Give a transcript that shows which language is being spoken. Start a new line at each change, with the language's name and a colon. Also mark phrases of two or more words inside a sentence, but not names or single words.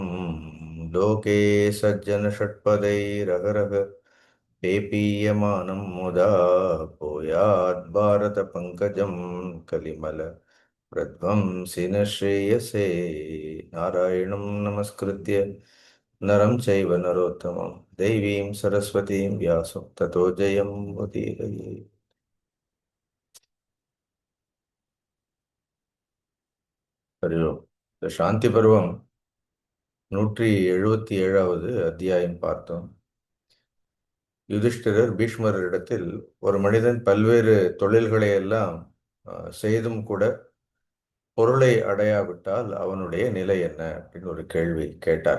Sanskrit: लोके सज्जनषट्पदैरहरः पेपीयमानं मुदा भूयात् भारतपङ्कजं कलिमल प्रध्वंसिन श्रेयसे नारायणं नमस्कृत्य नरं चैव नरोत्तमं देवीं सरस्वतीं व्यासं ततो जयं उदीरये हरि ओम्.
Tamil: இந்த சாந்தி பருவம் 177வது அத்தியாயம் பார்த்தோம். யுதிஷ்டிரர் பீஷ்மரிடத்தில் ஒரு மனிதன் பல்வேறு தொழில்களை எல்லாம் செய்தும் கூட பொருளை அடையாவிட்டால் அவனுடைய நிலை என்ன அப்படின்னு ஒரு கேள்வி கேட்டார்.